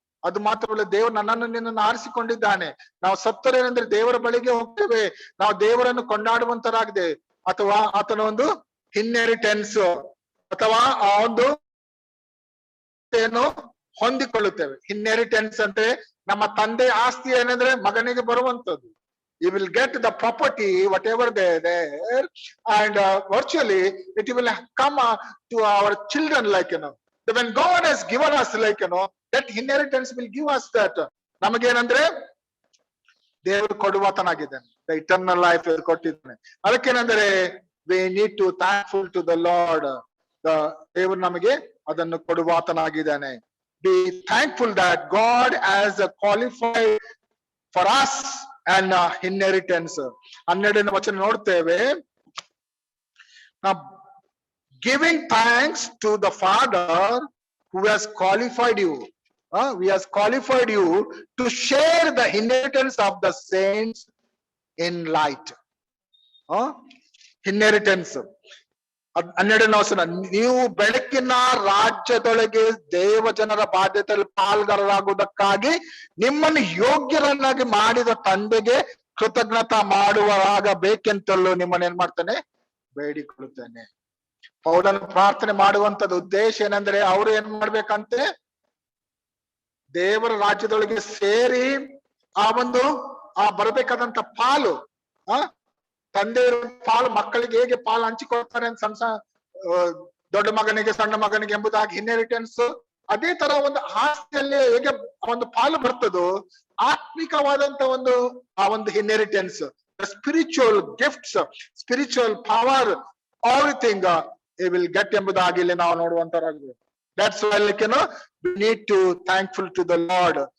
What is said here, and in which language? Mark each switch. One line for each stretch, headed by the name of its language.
Kannada: ಅದು ಮಾತ್ರವಲ್ಲ, ದೇವರು ನನ್ನನ್ನು ನಿನ್ನನ್ನು ಆರಿಸಿಕೊಂಡಿದ್ದಾನೆ. ನಾವು ಸತ್ತರೇನೆಂದ್ರೆ ದೇವರ ಬಳಿಗೆ ಹೋಗ್ತೇವೆ, ನಾವು ದೇವರನ್ನು ಕೊಂಡಾಡುವಂತರಾಗಿದೆ, ಅಥವಾ ಆತನ ಒಂದು ಇನ್ಹೆರಿಟೆನ್ಸ್ ಅಥವಾ ಆ ಒಂದು ಹೊಂದಿಕೊಳ್ಳುತ್ತೇವೆ. ಇನ್ಹೆರಿಟೆನ್ಸ್ ಅಂದ್ರೆ ನಮ್ಮ ತಂದೆ ಆಸ್ತಿ ಏನಂದ್ರೆ ಮಗನಿಗೆ ಬರುವಂತದ್ದು.
English: You will get the property, whatever they there, and virtually it will come to our children, like when God has given us, like that inheritance will give us that.
Kannada: ನಮಗೇನಂದ್ರೆ ದೇವರು ಕೊಡುವಾತನಾಗಿದ್ದಾನೆ,
English: the eternal life
Kannada: ಕೊಟ್ಟಿದ್ದಾನೆ. ಅದಕ್ಕೇನಂದ್ರೆ
English: we need to thankful to the Lord.
Kannada: ದೇವರು ನಮಗೆ ಅದನ್ನು ಕೊಡುವಾತನಾಗಿದ್ದಾನೆ.
English: Be thankful that God has qualified for us an inheritance.
Kannada: 12ನೇ ವಚನ ನೋಡ್ತೇವೆ,
English: giving thanks to the Father who has qualified you. He has qualified you to share the inheritance of the saints in light. Inheritance.
Kannada: 12ನೇ ವಚನ, ನೀವು ಬೆಳಕಿನ ರಾಜ್ಯದೊಳಗೆ ದೇವ ಜನರ ಬಾಧ್ಯತೆಯಲ್ಲಿ ಪಾಲ್ಗಾರರಾಗುವುದಕ್ಕಾಗಿ ನಿಮ್ಮನ್ನು ಯೋಗ್ಯರನ್ನಾಗಿ ಮಾಡಿದ ತಂದೆಗೆ ಕೃತಜ್ಞತಾ ಮಾಡುವರಾಗಬೇಕೆಂತಲೂ ನಿಮ್ಮನ್ನ ಏನ್ ಮಾಡ್ತಾನೆ, ಬೇಡಿಕೊಳ್ಳುತ್ತೇನೆ. ಪೌಲನು ಪ್ರಾರ್ಥನೆ ಮಾಡುವಂತದ್ದು ಉದ್ದೇಶ ಏನಂದ್ರೆ ಅವ್ರು ಏನ್ ಮಾಡ್ಬೇಕಂತೆ, ದೇವರ ರಾಜ್ಯದೊಳಗೆ ಸೇರಿ ಆ ಬರಬೇಕಾದಂತ ಪಾಲು, ತಂದೆ ಪಾಲು ಮಕ್ಕಳಿಗೆ ಹೇಗೆ ಪಾಲು ಹಂಚಿಕೊಳ್ತಾರೆ ಅಂತ ಸಣ್ಣ ದೊಡ್ಡ ಮಗನಿಗೆ ಸಣ್ಣ ಮಗನಿಗೆ ಎಂಬುದಾಗಿ ಇನ್ಹೆರಿಟೆನ್ಸ್, ಅದೇ ತರ ಒಂದು ಆಸ್ತಿಯಲ್ಲಿ ಹೇಗೆ ಒಂದು ಪಾಲು ಬರ್ತದೋ ಆತ್ಮಿಕವಾದಂತ ಒಂದು inheritance,
English: spiritual gifts, spiritual power, everything he will get
Kannada: ಎಂಬುದಾಗಿ ಇಲ್ಲಿ ನಾವು ನೋಡುವಂತರಾಗಿದೆ.
English: That's why we need to thankful to the Lord.